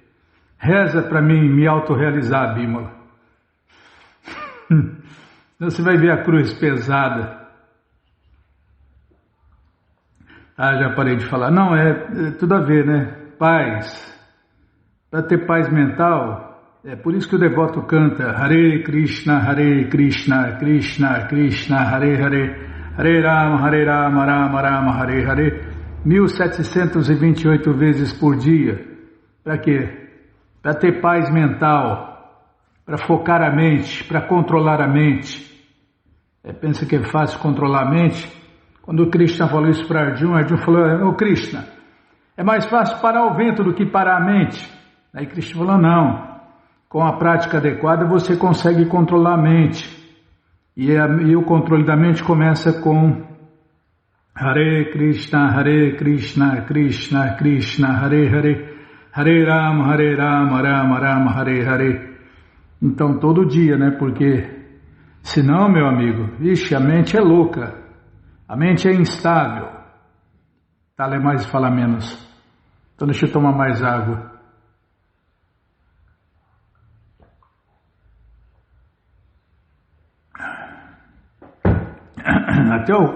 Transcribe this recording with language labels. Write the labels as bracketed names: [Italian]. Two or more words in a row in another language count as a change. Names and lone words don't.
[Portuguese] Reza para mim me autorrealizar, Bímola. Você vai ver a cruz pesada. Já parei de falar. Não, é tudo a ver, né? Paz. Para ter paz mental, é por isso que o devoto canta Hare Krishna, Krishna Krishna, Hare Hare, Hare Rama, Rama Rama, Hare Hare, 1728 vezes por dia. Para quê? Para ter paz mental, para focar a mente, para controlar a mente. Pensa que é fácil controlar a mente? Quando o Krishna falou isso para Arjuna, Arjuna falou, Krishna, é mais fácil parar o vento do que parar a mente. Aí Krishna falou, não, com a prática adequada você consegue controlar a mente. E o controle da mente começa com Hare Krishna, Krishna Krishna, Hare Hare, Hare Rama, Rama Rama, Hare Hare. Então todo dia, né? Porque senão, meu amigo, a mente é louca, a mente é instável. Ler mais e falar menos. Então deixa eu tomar mais água. Até o...